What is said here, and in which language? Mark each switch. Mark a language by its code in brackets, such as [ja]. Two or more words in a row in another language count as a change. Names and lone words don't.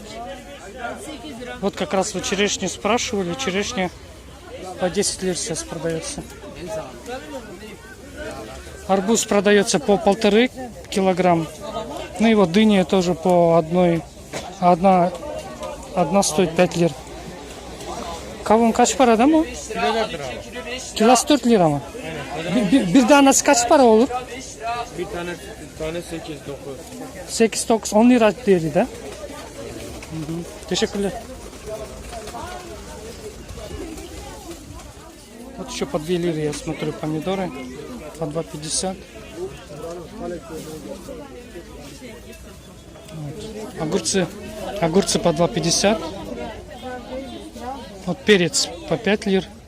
[ru] Вот как раз вы черешню спрашивали. Черешня по 10 лир сейчас продается. Арбуз продается по 1,5 килограмм. Ну и вот дыня тоже по одной. Одна стоит 5 лир. [tr] Kavun kaç para değil mi? Kilosu 4 lira mı? Bir tanesi kaç para olur? Bir tane 8-9. 8-9 10 lira dedi de. Teşekkürler. [ru] Вот еще по 2 лиры я смотрю помидоры. По 2,50. Вот. Огурцы по 2,50. Вот перец по 5 лир.